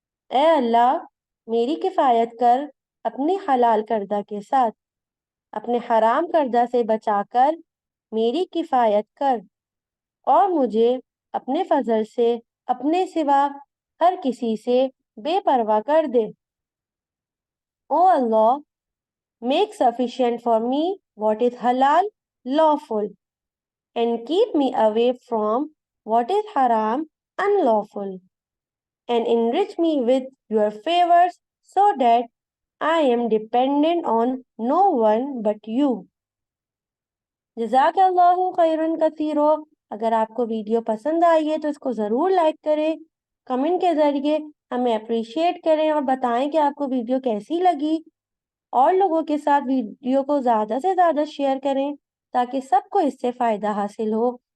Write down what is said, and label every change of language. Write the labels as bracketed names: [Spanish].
[Hindi] ए अल्लाह, मेरी किफ़ायत कर अपने हलाल करदा के साथ, अपने हराम करदा से बचाकर मेरी किफ़ायत कर और मुझे अपने फजल से अपने सिवा हर किसी से बेपरवाह कर दे। ओ अल्लाह, [English] make sufficient for me what is halal, lawful, and keep me away from what is haram, unlawful, and enrich me with your favors so that I am dependent on no one but you. [Hindi] जज़ाकल्लाहु खैरन कसीरो। अगर आपको video पसंद आई है तो इसको ज़रूर like करें, comment के ज़रिए हमें अप्रिशिएट करें और बताएं कि आपको वीडियो कैसी लगी। और लोगों के साथ वीडियो को ज़्यादा से ज़्यादा शेयर करें ताकि सबको इससे फ़ायदा हासिल हो।